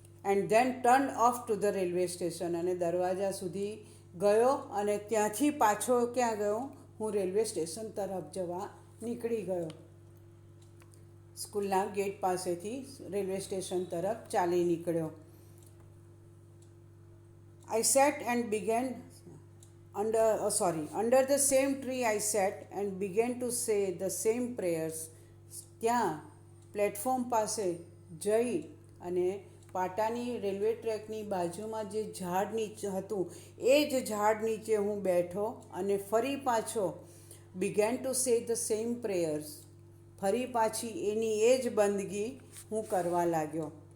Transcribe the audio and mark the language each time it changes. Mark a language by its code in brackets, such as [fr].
[en] And then turn off to the railway station. [gu] અને દરવાજા સુધી ગયો અને ત્યાંથી પાછો ક્યાં ગયો? હું રેલવે સ્ટેશન તરફ જવા નીકળી ગયો. સ્કૂલના ગેટ પાસેથી રેલવે સ્ટેશન તરફ ચાલી નીકળ્યો. [en] I sat and began under the same tree I sat and began to say the same prayers. [gu] ત્યાં પ્લેટફોર્મ પાસે જઈ અને પાટાની રેલવે ટ્રેકની બાજુમાં જે ઝાડ નીચે હતું એ જ ઝાડ નીચે હું બેઠો અને ફરી પાછો [en] Began to say the same prayers. [gu] ફરી પાછી એની એ જ બંદગી હું કરવા લાગ્યો.